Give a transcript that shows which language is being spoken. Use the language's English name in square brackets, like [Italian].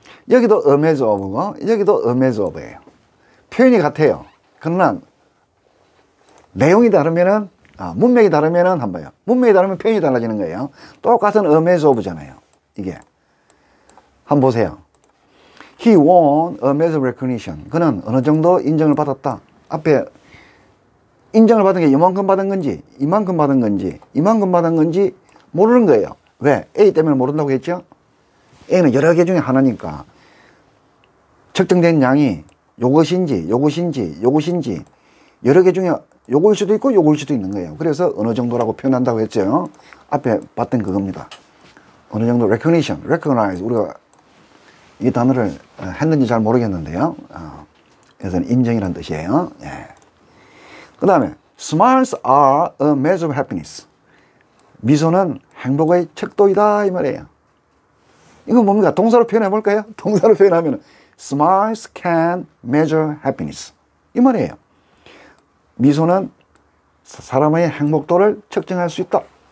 [Korean] 여기도 a measure of고, 여기도 a measure of예요. 표현이 같아요. 그러나, 내용이 다르면은, 문맥이 다르면은, 한 번요. 문맥이 다르면 표현이 달라지는 거예요. 똑같은 a measure of잖아요. 이게. 한번 보세요. [English] He won a measure of recognition. [Korean] 그는 어느 정도 인정을 받았다. 앞에 인정을 받은 게 이만큼 받은 건지, 이만큼 받은 건지, 이만큼 받은 건지 모르는 거예요. 왜? A 때문에 모른다고 했죠? A는 여러 개 중에 하나니까. 측정된 양이 요것인지, 요것인지, 요것인지, 여러 개 중에 요거일 수도 있고 요거일 수도 있는 거예요. 그래서 어느 정도라고 표현한다고 했죠. 앞에 봤던 그겁니다. 어느 정도 recognition, recognize. 우리가 이 단어를 했는지 잘 모르겠는데요. 그래서 인정이라는 뜻이에요. 예. 그 다음에 [English] smiles are a measure of happiness. [Korean] 미소는 행복의 척도이다 이 말이에요. 이건 뭡니까? 동사로 표현해 볼까요? 동사로 표현하면 [English] smiles can measure happiness [Korean] 이 말이에요. 미소는 사람의 행복도를 측정할 수 있다.